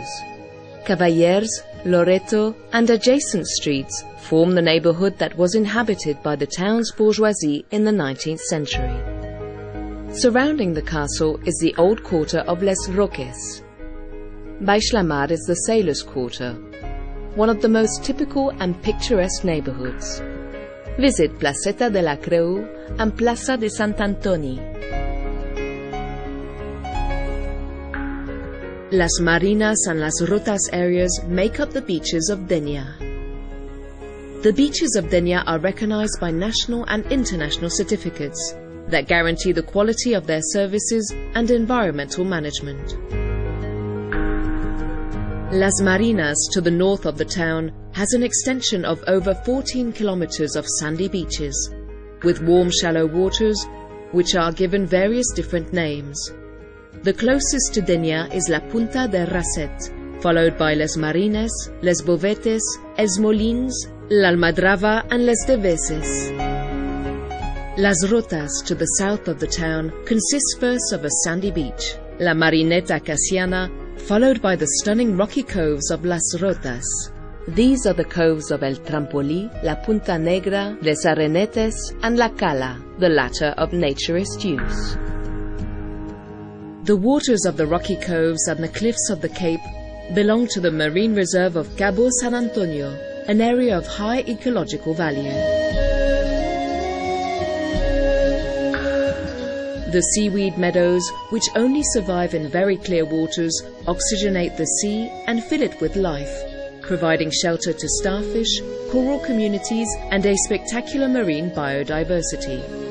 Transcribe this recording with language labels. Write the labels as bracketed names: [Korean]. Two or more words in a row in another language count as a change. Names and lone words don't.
[English] Cavallers, Loreto and adjacent streets form the neighbourhood that was inhabited by the town's bourgeoisie in the 19th century. Surrounding the castle is the old quarter of Les Roques. Baixlamar is the sailors' quarter, one of the most typical and picturesque neighbourhoods. visit Placeta de la Creu and Plaza de Sant Antoni. Las Marinas and Las Rotas areas make up the beaches of Dénia. The beaches of Dénia are recognized by national and international certificates that guarantee the quality of their services and environmental management. Las Marinas, to the north of the town, has an extension of over 14 kilometers of sandy beaches, with warm shallow waters, which are given various different names. The closest to Dénia is La Punta de Raset, followed by Les Marines, Les Bovetes, Els Molins, L'Almadrava and Les Deveses. Las Rotas, to the south of the town, consists first of a sandy beach, La Marineta Casiana, followed by the stunning rocky coves of Las Rotas. These are the coves of El Trampolí, La Punta Negra, Les Arenetes and La Cala, the latter of naturist use. The waters of the rocky coves and the cliffs of the cape belong to the marine reserve of Cabo San Antonio, an area of high ecological value. The seaweed meadows, which only survive in very clear waters, oxygenate the sea and fill it with life, providing shelter to starfish, coral communities and a spectacular marine biodiversity.